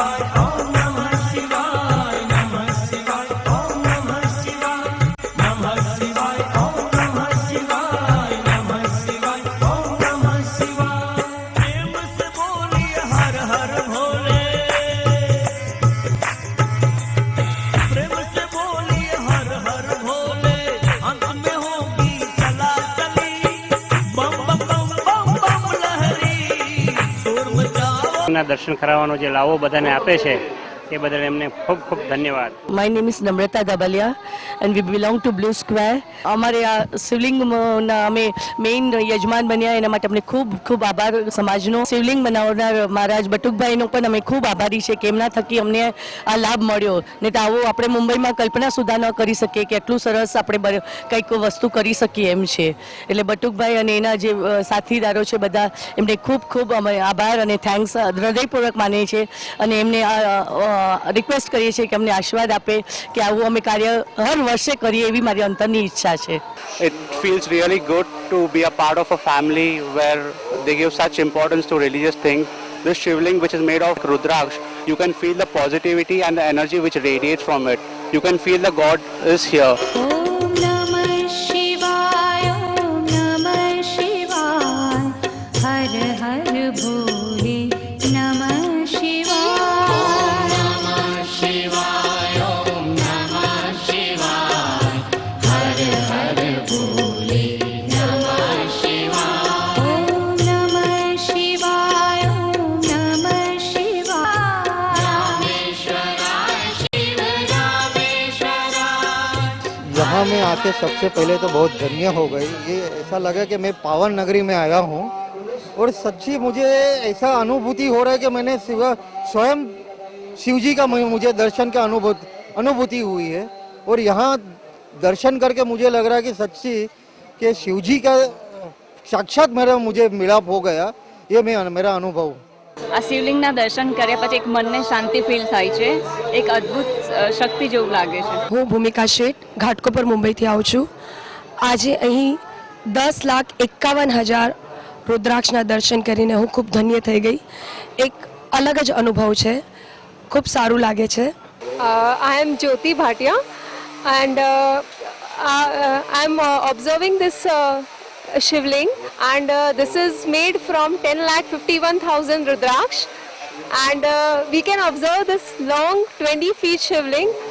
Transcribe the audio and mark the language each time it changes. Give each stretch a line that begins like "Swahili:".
Sanskrit: ओम नमः शिवाय नमः शिवाय ओम नमः शिवाय नमः शिवाय ओम नमः शिवाय नमः शिवाय ओम नमः शिवाय सौराष्ट्र में सौराष्ट्र में सोमनाथ श्रीशैले मल्लिकार्जुनम उज्जैनिया महाकालेश्वर ओमकार ममलेश्वरम नमः शिवाय ओम नमः शिवाय नमः शिवाय ओम नमः शिवाय नमः शिवाय ओम नमः शिवाय नमः शिवाय ओम नमः शिवाय
Hindi: प्रेम से बोलिए हर हर भोले प्रेम से बोलिए हर हर भोले अंत में होगी चला चली बम बम बम बम बम लहरी शोर मचाओ
Gujarati: ના દર્શન કરાવવાનો જે લાવો બધાને આપે છે તે બદલ એમને ખૂબ ખૂબ ધન્યવાદ.
English: My name is Namrata Dabalia and we belong to Blue Square.
Gujarati: અમારે આ શિવલિંગના અમે મેઇન યજમાન બન્યા એના માટે અમને ખૂબ ખૂબ આભાર સમાજનો. શિવલિંગ બનાવનાર મહારાજ બટુકભાઈનો પણ અમે ખૂબ આભારી છે કે એમના થકી અમને આ લાભ મળ્યો. ને તો આવો આપણે મુંબઈમાં કલ્પના સુધા ન કરી શકીએ કે એટલું સરસ આપણે કંઈક વસ્તુ કરી શકીએ એમ છે. એટલે બટુકભાઈ અને એના જે સાથીદારો છે બધા એમને ખૂબ ખૂબ અમે આભાર અને થેન્ક્સ હૃદયપૂર્વક માનીએ છીએ અને એમને રિક્વેસ્ટ કરીએ છીએ કે અમને આશીર્વાદ આપે કે આવું અમે કાર્ય હર વર્ષે કરીએ એવી મારી અંતરની ઈચ્છા છે.
English: It feels really good to be a part of a family where they give such importance to religious things. This Shivling, which is made of Rudraksh, you can feel the positivity and the energy which radiates from it. You can feel the God is here.
Sanskrit: ॐ नमः शिवाय ॐ नमः शिवाय हर हर भोले नमः शिवाय नमः शिवाय ॐ नमः शिवाय हर हर भोले नमः शिवाय ॐ नमः शिवाय ॐ नमः शिवाय रामेश्वराय शिव रामेश्वराय
Hindi: यहाँ में आके सबसे पहले तो बहुत धन्य हो गई. ये ऐसा लगा कि मैं पावन नगरी में आया हूँ और सच्ची मुझे ऐसा अनुभूति हो रहा है कि मैंने स्वयं शिव जी का मुझे दर्शन का अनुभूति हुई है. और यहाँ दर्शन करके मुझे लग रहा है कि सच्ची कि शिव जी का साक्षात मुझे मिलाप हो गया. ये मेरा अनुभव.
Gujarati: આ શિવલિંગના દર્શન કર્યા પછી એક મનને શાંતિ ફીલ થાય છે, એક અદ્ભુત શક્તિ જેવું લાગે છે. હું ભૂમિકા શેઠ ઘાટકોપર મુંબઈથી આવું છું. આજે અહીં 10,51,000 રુદ્રાક્ષના દર્શન કરીને હું ખૂબ ધન્ય થઈ ગઈ. એક અલગ જ અનુભવ છે, ખૂબ સારું લાગે છે.
English: I am Jyoti Bhatia and I am observing this Shivling and this is made from 10,51,000 Rudraksh and we can observe this long 20 feet Shivling.